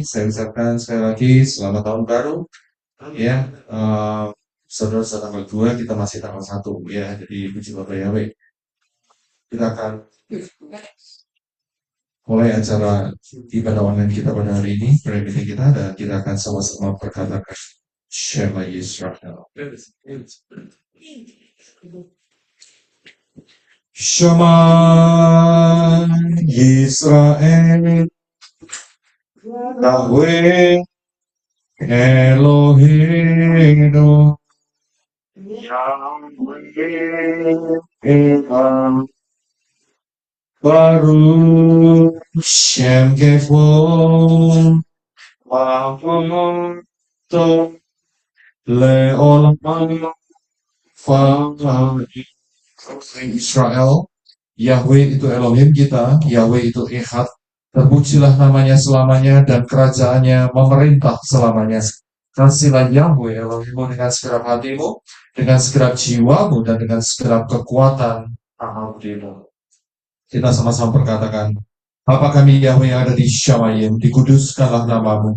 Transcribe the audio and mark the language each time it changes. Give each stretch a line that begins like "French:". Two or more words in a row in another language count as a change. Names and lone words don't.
Indonesian: Saya ucapkan sekali lagi selamat tahun baru. Ya, saudara tanggal 2, kita masih tanggal 1 ya. Jadi puji Bapak Yahweh. Kita akan mulai acara ibadah online kita pada hari ini,
English: prayer meeting
Indonesian: kita, dan kita akan sama-sama berkatakan
Hebrew: שמע ישראל. שמע ישראל, יהוה אלהינו, יהוה אחד, ברוך שם כבוד, ברוך לעולם ישראל.
Indonesian: Yahweh itu Elohim kita, Yahweh itu Echad. Terpujilah namanya selamanya dan kerajaannya memerintah selamanya. Kasihlah Yahweh Elohimmu dengan segenap hatimu, dengan segenap jiwamu, dan dengan segenap kekuatan hatimu. Kita sama-sama berkatakan, Bapa kami Yahweh yang ada di Syamayim, dikuduskanlah namamu.